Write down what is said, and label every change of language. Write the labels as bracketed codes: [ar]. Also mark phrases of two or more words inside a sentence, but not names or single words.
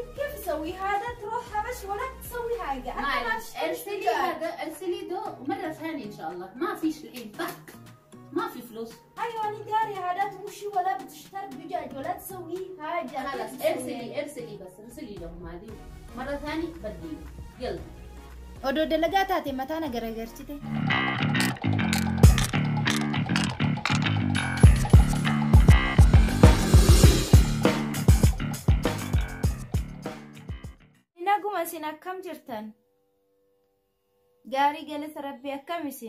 [ar] كيف اسوي هذا؟ تروح بس ولا تسوي حاجة. معلش ارسلي هذا، ارسلي ده مرة ثانية ان شاء الله. ما فيش الحين طق، ما في فلوس. ايوه انا داري هذا تمشي ولا بتشتري دجاج ولا تسوي حاجة. خلاص ارسلي لهم هذه مرة ثانية بديله. يلا. [om] odoo dalagaa taate mataa na garagarchite. naguma isin akkam jirtan? gaarii galata rabbii akkam isin?